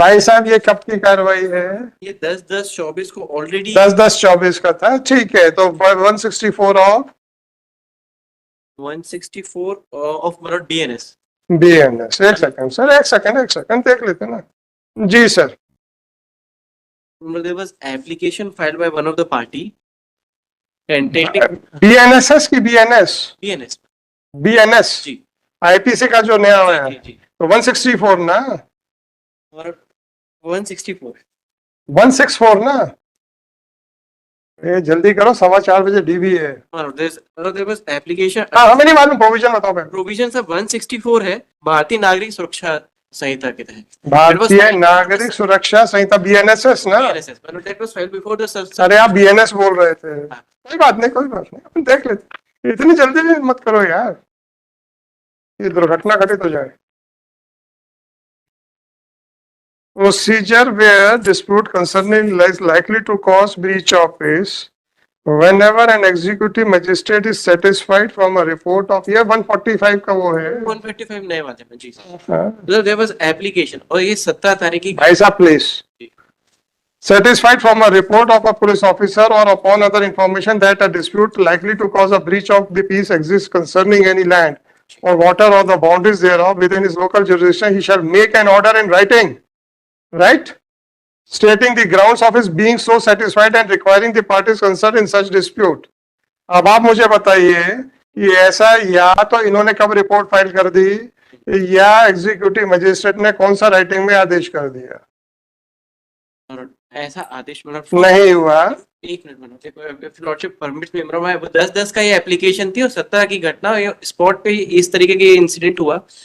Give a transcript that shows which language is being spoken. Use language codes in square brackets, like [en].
[hi] भाई साहब ये कब की कार्रवाई है? ये 10/10/24 को ऑलरेडी 10/10/24 का था, ठीक है। तो 164 ऑफ 164 ऑफ मतलब बीएनएस। बीएनएस। एक सेकंड सर, एक सेकंड देख लेते ना। जी sir. [en] There was application filed by one of the party contending [hi] BNSS की बीएनएस BNS बीएनएस जी आईपीसी का जो नया हुआ है, जी तो 164 ना, और 164 164 ना। ये जल्दी करो, 4:15 बजे डीबी है। और [en] there was application [hi] हाँ हमें नहीं मालूम, प्रोविजन बताओ पहले। प्रोविजन सब 164 है भारतीय नागरिक सुरक्षा संहिता के तहत। भारतीय नागरिक सुरक्षा संहिता बीएनएसएस ना। [en] BNSS but that was filed before the [hi] अरे आप बीएनएस बोल रहे थे, कोई बात नहीं अपन देख लेते। इतनी जल्दी भी मत करो यार, ये दुर्घटना घटित हो जाए। [en] Procedure where dispute concerning is likely to cause breach of peace whenever an executive magistrate is satisfied from a report of [hi] ये 145 का वो है। 155 नए वाले में जी सर। हाँ। [en] there was application [hi] और ये 17 तारीख की भाई साहब please, [en] satisfied from a report of a police officer or upon other information that a dispute likely to cause a breach of the peace exists concerning any land or water or the boundaries thereof within his local jurisdiction, he shall make an order in writing, right, stating the grounds of his being so satisfied and requiring the parties concerned in such dispute. [hi] अब आप मुझे बताइए कि ऐसा या तो इन्होंने कब रिपोर्ट फाइल कर दी या एग्जीक्यूटिव मजिस्ट्रेट ने कौन सा राइटिंग में आदेश कर दिया? और ऐसा आदेश मतलब नहीं हुआ। एक मिनट लॉर्डशिप परमिट मेमोरा में 10-10 का ये एप्लीकेशन थी और 17 की घटना स्पॉट पे इस तरीके की इंसिडेंट हुआ।